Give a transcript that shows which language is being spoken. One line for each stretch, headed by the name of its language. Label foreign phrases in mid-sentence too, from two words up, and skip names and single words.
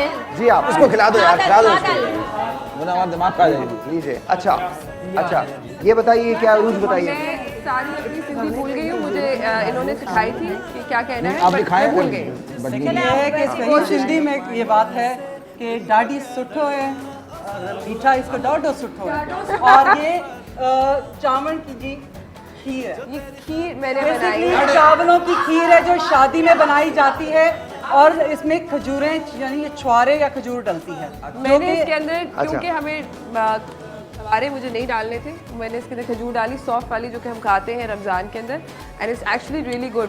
Urdu: جی، آپ اس کو کھلا دو یار، کھلا دو اس کو، ہمارا دماغ کھا جائے گا. لیجیے. اچھا یہ بتائیے، کیا روج بتائیے. میں ساری اپنی سندھی بھول گئی ہوں، مجھے انہوں نے سکھائی تھی کہ کیا کہنا ہے, آپ دکھائیں, بھول گئی. یہ ہے کہ صحیح سندھی میں یہ بات ہے کہ
Sindhi: ॾाढी सुठो
Urdu: ہے، میٹھا اس کو
Sindhi: ॾाढो सुठो
Urdu: ہے. اور یہ چاول کی جی کھیر ہے, یہ کھیر میں نے बेसिकली بنائی. چاولوں کی کھیر ہے جو شادی میں بنائی جاتی ہے اور اس میں کھجوریں یعنی یہ چھوارے یا کھجور ڈلتی ہے. میں نے اس کے اندر، کیونکہ ہمیں چھوارے مجھے نہیں ڈالنے تھے، میں نے اس کے اندر کھجور ڈالی، سافٹ والی، جو کہ ہم کھاتے ہیں رمضان کے اندر,
English: and it's actually really good.